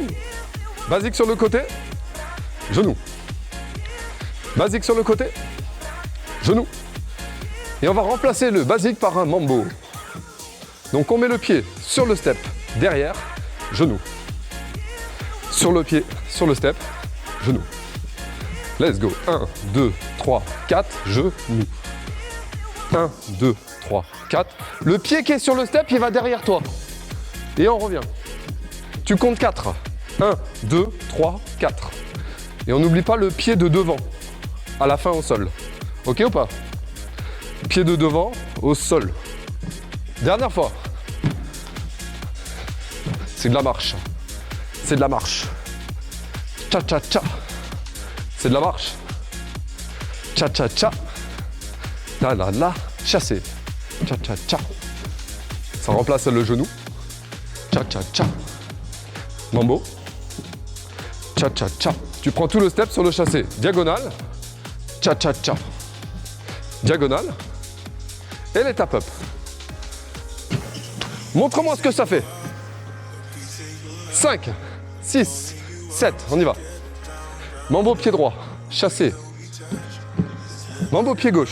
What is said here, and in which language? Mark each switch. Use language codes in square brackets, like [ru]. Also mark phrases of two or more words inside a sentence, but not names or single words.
[fr] Basique sur le côté, genou. Basique sur le côté, genou. Et on va remplacer le basique par un mambo. Donc on met le pied sur le step, derrière, genou. Sur le pied, sur le step, genou. [en] Let's go. 1, 2, 3, 4, [fr] genou. 1, 2, 3, 4. Le pied qui est sur le step, il va derrière toi. Et on revient. Tu comptes 4. 1, 2, 3, 4. Et on n'oublie pas le pied de devant, à la fin au sol. Ok ou pas? Pied de devant au sol. Dernière fois. C'est de la marche. C'est de la marche. Cha-cha-cha. C'est de la marche. Cha-cha-cha. La-la-la. Chasser. Cha-cha-cha. Ça remplace le genou. Cha-cha-cha. Mambo. Cha-cha-cha. Tu prends tout le step sur le chassé. Diagonale. Cha-cha-cha. Diagonale. Et les tap-up. Montre-moi ce que ça fait. 5, 6, 7. On y va. Mambo pied droit. Chassé. Mambo pied gauche.